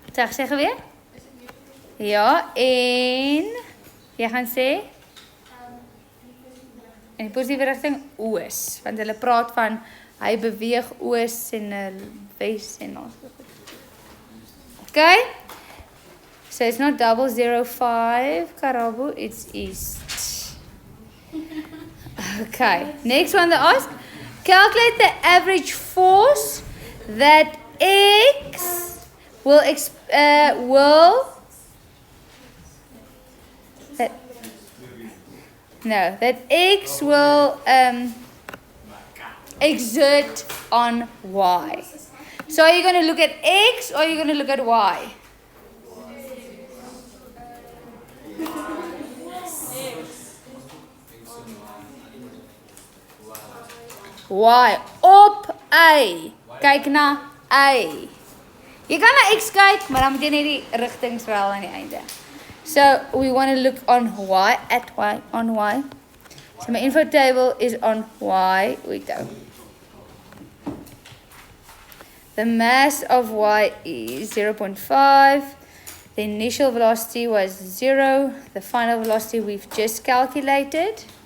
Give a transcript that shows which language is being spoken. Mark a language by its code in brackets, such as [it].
[af] Zeg weer? Ja, en jy gaan sê in die positiewe rigting oos, want hulle praat van hy beweeg oos en wes en ons. [en] Okay? So it's not 005 Karabo, it's east. Okay, next one they ask, calculate the average force that X that X will exert on Y. So are you going to look at X or are you going to look at Y? [af] Y. Op A. Kyk na A. Jy kan na X kyk, maar dan moet jy net die rigtings wel aan die einde. [en] So we want to look on Y, at Y, on Y. So my info table is on Y. We go. The mass of Y is 0.5. The initial velocity was 0. The final velocity we've just calculated.